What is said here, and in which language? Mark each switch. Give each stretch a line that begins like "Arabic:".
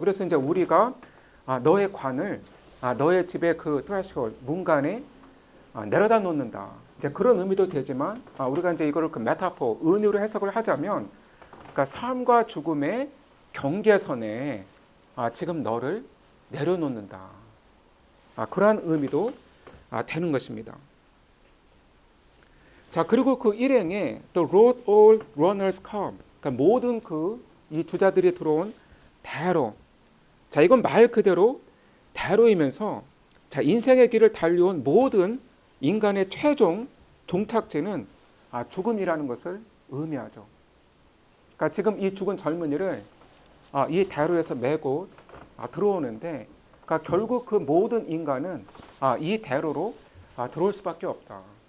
Korean: 그래서 이제 우리가 너의 관을 너의 집의 그 threshold 문간에 내려다 놓는다. 이제 그런 의미도 되지만 우리가 이제 이거를 그 메타포 은유로 해석을 하자면 그러니까 삶과 죽음의 경계선에 지금 너를 내려놓는다. 그러한 의미도 되는 것입니다. 자, 그리고 그 일행에
English: The road all runners come.
Korean: 그러니까 모든 이 주자들이 들어온 대로. 자, 이건 말 그대로 대로이면서 자, 인생의 길을 달려온 모든 인간의 최종 종착지는 죽음이라는 것을 의미하죠. 그러니까 지금 이 죽은 젊은이를 이 대로에서 메고 들어오는데 그러니까 결국 그 모든 인간은 이 대로로 들어올 수밖에 없다.